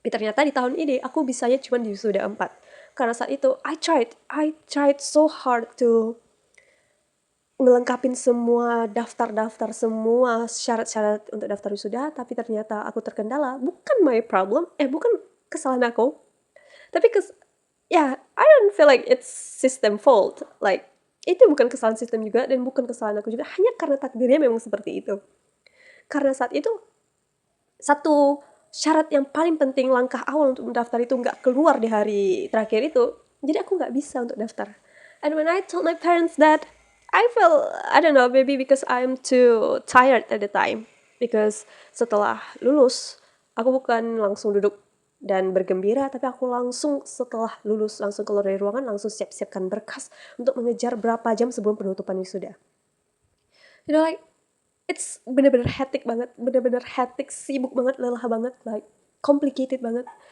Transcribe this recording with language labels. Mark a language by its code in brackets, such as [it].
[id] Tapi ternyata di tahun ini aku bisanya cuma di wisuda 4. Karena saat itu [en] I tried so hard to [id] ngelengkapin semua daftar-daftar, semua syarat-syarat untuk daftar wisuda, tapi ternyata aku terkendala. Bukan [en] my problem, [id] bukan kesalahan aku. Tapi [en] I don't feel like it's system fault. Like, [id] itu bukan kesalahan sistem juga, dan bukan kesalahan aku juga. Hanya karena takdirnya memang seperti itu. Karena saat itu, satu syarat yang paling penting, langkah awal untuk mendaftar itu nggak keluar di hari terakhir itu. Jadi aku nggak bisa untuk daftar. [en] And when I told my parents that, I feel, I don't know, maybe because I'm too tired at the time. Because [id] setelah lulus, aku bukan langsung duduk dan bergembira, tapi aku langsung setelah lulus, langsung keluar dari ruangan, langsung siap-siapkan berkas untuk mengejar berapa jam sebelum penutupan wisuda. [en] You know, like, it's [id] bener-bener hectic banget, sibuk banget, lelah banget, like, complicated banget.